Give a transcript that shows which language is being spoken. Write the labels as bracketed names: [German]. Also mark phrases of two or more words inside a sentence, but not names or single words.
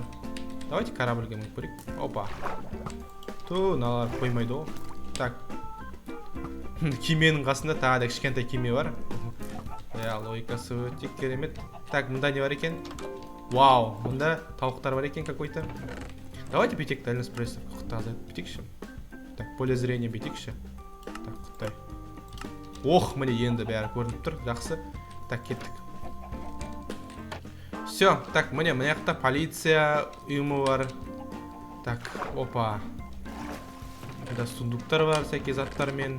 [Kazakh] Давайте корабльге мініп көрейік. Опа. Налар қоймайды ғой. Так. Кеменің қасында тағы да кішкентай кеме бар. Логикасы өте керемет. Так, мұнда не бар екен? Вау, мұнда тауықтар бар екен какой-то. Давайте бүйтейік, [Russian] дальность пресса [Kazakh] құқты азайтып бүйтейікші. [Russian] Так, поле зрения [Kazakh] бүйтейікші. Так, құттай. Міне енді бәрі көрініп тұр, жақсы. Так, кеттік. [Russian] Все, так, [Kazakh] міне жақта полиция ұйымы бар. Так, опа. Мұнда сундуктар бар, сәйкес заттармен.